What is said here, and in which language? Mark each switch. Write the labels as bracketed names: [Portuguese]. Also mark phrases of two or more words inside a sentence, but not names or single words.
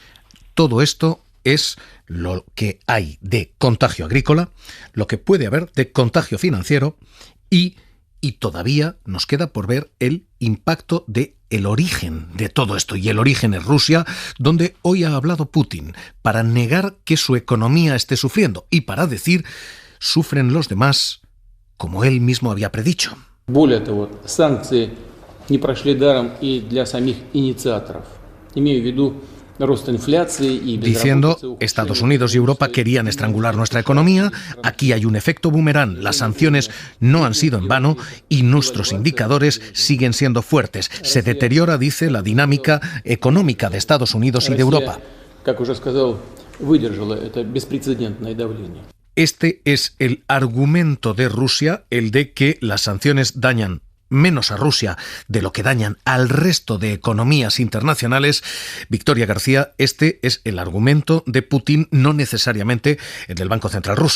[Spanish] Todo esto es lo que hay de contagio agrícola, lo que puede haber de contagio financiero y todavía nos queda por ver el impacto de el origen de todo esto. Y el origen es Rusia, donde hoy ha hablado Putin para negar que su economía esté sufriendo y para decir sufren los demás, como él mismo había predicho. [Russian] Более того, санкции не прошли даром и для самих инициаторов. Имею в виду [Spanish] diciendo Estados Unidos y Europa querían estrangular nuestra economía, aquí hay un efecto boomerang, las sanciones no han sido en vano y nuestros indicadores siguen siendo fuertes. Se deteriora, dice, la dinámica económica de Estados Unidos y de Europa. [Russian] как уже сказал, выдержала это беспрецедентное давление. [Spanish] Este es el argumento de Rusia, el de que las sanciones dañan menos a Rusia de lo que dañan al resto de economías internacionales. Victoria García, este es el argumento de Putin, no necesariamente el del Banco Central ruso.